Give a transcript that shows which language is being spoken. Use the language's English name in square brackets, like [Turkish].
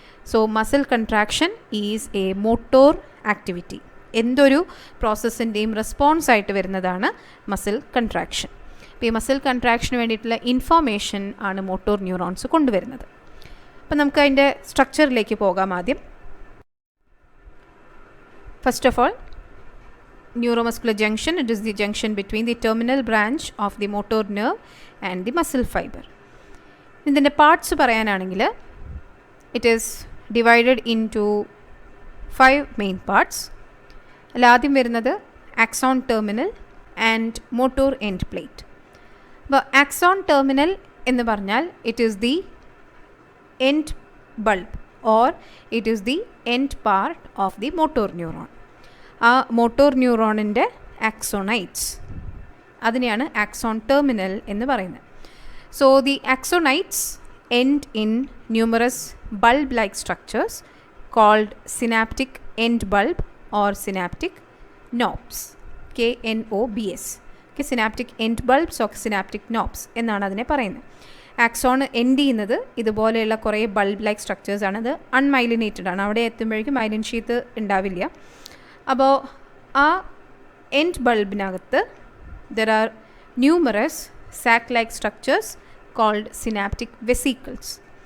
[English] So muscle contraction is a motor activity. [Malayalam] എന്തൊരു പ്രോസസ്സിൻ്റെയും response ആയിട്ട് വരുന്നതാണ് മസിൽ കൺട്രാക്ഷൻ. അപ്പോൾ ഈ മസിൽ കൺട്രാക്ഷന് വേണ്ടിയിട്ടുള്ള ഇൻഫോർമേഷൻ ആണ് മോട്ടോർ ന്യൂറോൺസ് കൊണ്ടുവരുന്നത്. അപ്പോൾ നമുക്ക് അതിൻ്റെ സ്ട്രക്ചറിലേക്ക് പോകാം. [English] ആദ്യം first of all neuromuscular junction, it is the junction between the terminal branch of the motor nerve and the muscle fiber. [Malayalam] ഇതിൻ്റെ പാർട്സ് പറയാനാണെങ്കിൽ [English] It is divided into 5 main parts. [Malayalam] അതിൽ ആദ്യം വരുന്നത് [English] axon terminal and motor end plate. അപ്പോൾ axon terminal [Malayalam] എന്ന് പറഞ്ഞാൽ [English] it is the end bulb or it is the end part of the motor neuron. [Malayalam] ആ motor neuronൻ്റെ axonites അതിനെയാണ് axon terminal എന്ന് പറയുന്നത്. [English] So the axonites end in numerous bulb-like structures called synaptic end bulb or synaptic knobs. KNOBS. Synaptic end bulbs or synaptic knobs [Malayalam] എന്നാണ് അതിനെ പറയുന്നത്. Axon end ചെയ്യുന്നത് ഇതുപോലെയുള്ള കുറേ ബൾബ് ലൈക്ക് സ്ട്രക്ചേഴ്സ് ആണ്. അത് അൺമൈലിനേറ്റഡ് ആണ്. അവിടെ എത്തുമ്പോഴേക്കും മൈലിൻ ഷീത്ത് ഉണ്ടാവില്ല. അപ്പോൾ ആ end ബൾബിനകത്ത് [English] There are numerous sac like structures called synaptic vesicles.